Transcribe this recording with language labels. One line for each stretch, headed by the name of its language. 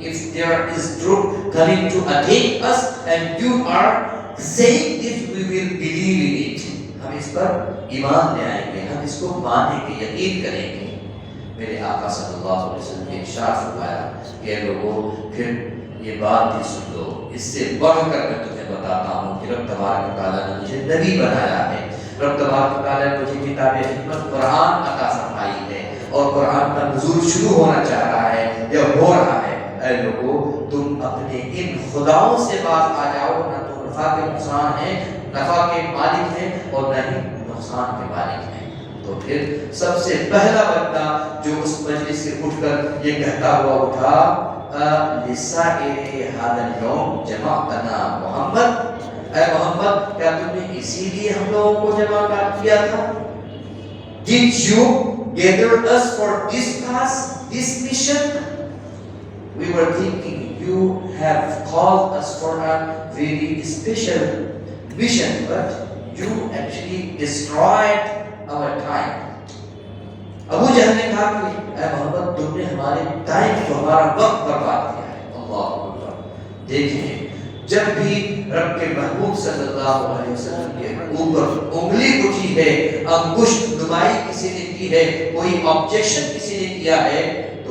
English: If there is truth coming to attack us and you are saying it, we will believe in it.
Urdu: ہم اس پر ایمان لے آئیں گے، ہم اس کو مانیں گے، یقین کریں گے۔ میرے آقا صلی اللہ علیہ وسلم نے ارشاد فرمایا کہ لوگوں پھر یہ بات بھی سن لو، اس سے بڑھ کر میں تمہیں بتاتا ہوں کہ رب تبارک و تعالیٰ نے مجھے نبی بنایا ہے، رب تبارک و تعالیٰ نے مجھے کتاب حکمت قرآن عطا فرمائی ہے، اور قرآن کا نزول شروع ہونا چاہ رہا ہے یا ہو رہا ہے۔ اے لوگوں تم اپنے ان خداؤں سے باز آ جاؤ، نہ تو نفع کے نقصان ہیں، نفع کے مالک ہیں، اور نہ ہی نقصان کے مالک ہیں۔ تو پھر سب سے پہلا بندہ جو اس مجلس سے اٹھ کر یہ کہتا ہوا اٹھا
Arabic: لِسَائِرِ هَذَا الْيَوْمِ جَمَعْتَنَا
Urdu: محمد، اے محمد کیا تم نے اسی لیے ہم لوگوں کو جمع کیا تھا؟
English: Did you gather us for this task, this mission? We were thinking you have called us for a very special mission, but you actually destroyed our time.
Urdu: ابو جہل نے کہا کہ اے محمد تم نے ہمارے ٹائم کو، ہمارا وقت برباد کیا ہے۔ اللہ اکبر۔ دیکھیں جب بھی رب کے محبوب صلی اللہ علیہ وسلم کے اوپر انگلی اٹھی ہے، انگشت نمائی کسی نے کی ہے، کوئی آبجیکشن کسی نے کیا ہے، تو